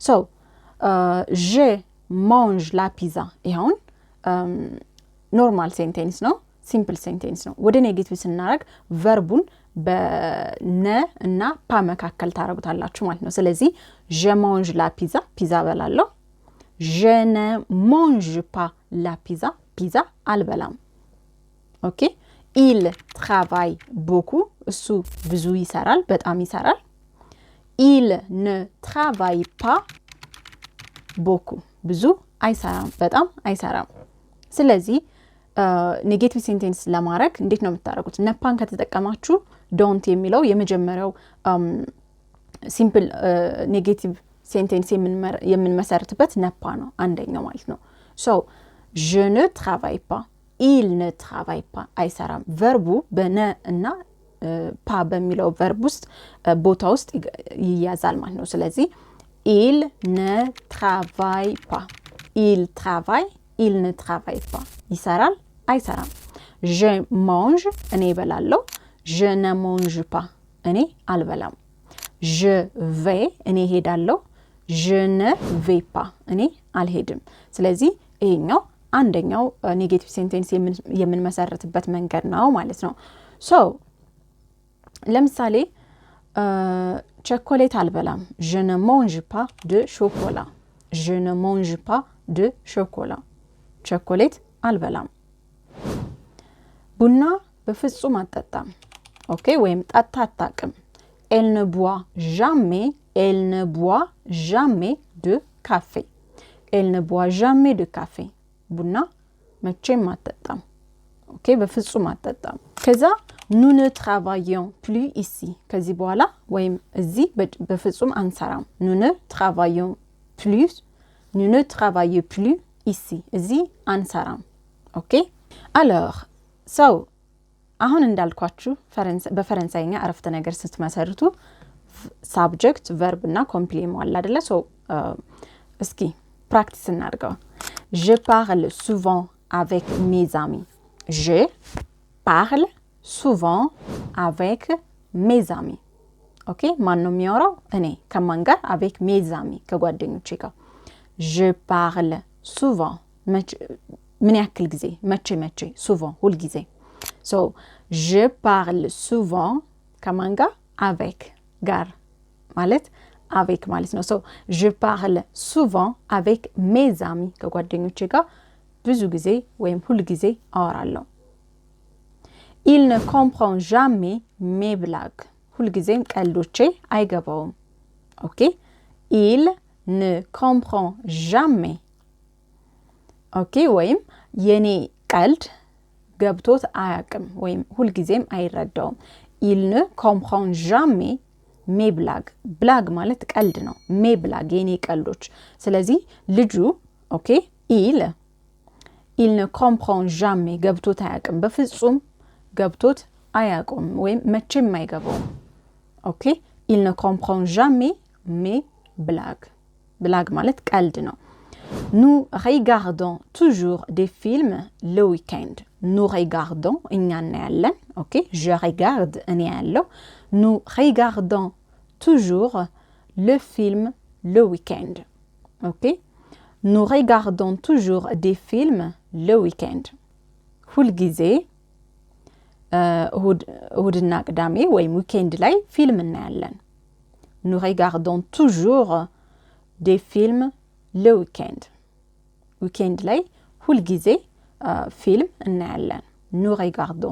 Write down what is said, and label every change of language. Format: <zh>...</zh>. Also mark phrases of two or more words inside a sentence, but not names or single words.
<fr>je mange la pizza፣</fr> <am>ይኸውን</am> <en>normal sentence</en> <am>ነው፣</am> <en>simple sentence</en> <am>ነው። ወደ ኔጌቲቭ ስናደርግ ቨርቡን በነ እና ፓ መካከል ታረጉታላችሁ ማለት ነው። ስለዚህ</am> <fr>je mange la pizza፣</fr> <am>ፒዛ በላለሁ።</am> <fr>je ne mange pas la pizza፣</fr> <am>ፒዛ አልበላም። ኦኬ።</am> <fr>il travaille beaucoup፣</fr> <am>እሱ ብዙ ይሰራል፣ በጣም ይሰራል።</am> <fr>il ne travaille pas beaucoup፣</fr> <am>ብዙ አይሰራም፣ በጣም አይሰራም። ስለዚህ</am> <en>negative sentence</en> <am>ለማድረግ እንዴት ነው የምታደርጉት? ነፓን ከተጠቀማችሁ ዶንት የሚለው የመጀመሪያው</am> <en>simple negative sentence</en> <am>የምንመሰርትበት ነፓ ነው አንደኛው ማለት ነው።</am> <fr>je ne travaille pas il ne travaille pas</fr> <am>አይሰራም ቨርቡ በነ እና ፓ በሚለው ቨርብ ውስጥ ቦታ ውስጥ ይያዛል ማለት ነው ስለዚህ</am> <fr>il ne travaille pas il travaille il ne travaille pas</fr> <am>ይሰራል አይሰራም</am> <fr>je mange</fr> <am>እኔ እበላለሁ</am> <fr>je ne mange pas</fr> <am>እኔ አልበላም</am> <fr>je vais</fr> <am>እኔ ሄዳለሁ</am> <fr>je ne vais pas</fr> <am>እኔ አልሄድም ስለዚህ ይሄኛው አንደኛው</am> <en>negative sentence</en> <am>የምንመሰርትበት መንገድ ነው ማለት ነው ሶ ለምሳሌ ቸኮሌት አልበላም</am> <fr>je ne mange pas de chocolat je ne mange pas de chocolat</fr> <am>ቸኮሌት አልበላም ቡና በፍጹም አልጠጣም ኦኬ ወይም ጠጣ አታውቅም</am> <fr>elle ne boit jamais de café elle ne boit jamais de café</fr> <am>ቡና መቼም አትጠጣም ኦኬ በፍጹም አትጠጣም ከዛ</am> <fr>nous ne travaillons plus ici</fr> <am>ከዚህ በኋላ ወይም እዚህ በፍጹም አንሰራም</am> <fr>nous ne travaillons plus ici</fr> <am>እዚህ አንሰራም ኦኬ</am> <fr>alors so</fr> <am>አሁን እንዳልኳችሁ በፈረንሳይኛ አረፍተ ነገር ስትመሰርቱ</am> <en>subject verb</en> <am>እና complement አለ አይደለ so እስኪ ፕራክቲስ እናድርገው</am> <fr>je parle souvent avec mes amis je parle souvent avec mes amis</fr> <am>ኦኬ ማን ነው የሚያወራው እኔ ከማን ጋር</am> <fr>avec mes amis</fr> <am>ከጓደኞቼ ጋር</am> <fr>je parle souvent</fr> <am>ምን ያክል ጊዜ መቼ souvent ሁል ጊዜ so</am> <fr>je parle</fr> <am>souvent ከማን ጋር avec ጋር ማለት avec ማለት ነው so</am> <fr>je parle souvent avec mes amis</fr> <am>ከጓደኞቼ ጋር ብዙ ጊዜ ወይም ሁል ጊዜ አወራለሁ</am> <fr>il ne comprend jamais mes blagues</fr> <am>ሁል ጊዜም ቀልዶቼ አይገባውም ኦኬ</am> <fr>il ne comprend jamais</fr> <am>ኦኬ ወይም የኔ ቀልድ ገብቶት አያቅም ወይም ሁል ጊዜም አይረዳውም</am> <fr>il ne comprend jamais mes blagues</fr> <am>blague ማለት ቀልድ ነው</am> <fr>mes blagues</fr> <am>የኔ ቀልዶች ስለዚህ ልጁ ኦኬ</am> <fr>il ne comprend jamais</fr> <am>ገብቶት አያቅም በፍጹም ገብቶት አያቅም ወይም መቼም አይገባውም ኦኬ il</am> <fr>ne comprend jamais mes blagues blague ማለት ቀልድ ነው nous regardons toujours des films le week-end nous regardons</fr> <am>እኛ እናያለን ኦኬ</am> <fr>je regarde</fr> <am>እኔ ያለው</am> <fr>nous regardons toujours le film le week-end ok nous regardons toujours des films le week-end</fr> <am>ሁል ጊዜ እሁድና ቅዳሜ ወይም weekend ላይ ፊልም እናያለን</am> <fr>nous regardons toujours des films le weekend</fr> <am>ላይ ሁል ጊዜ ፊልም እናያለን</am> <fr>nous regardons</fr>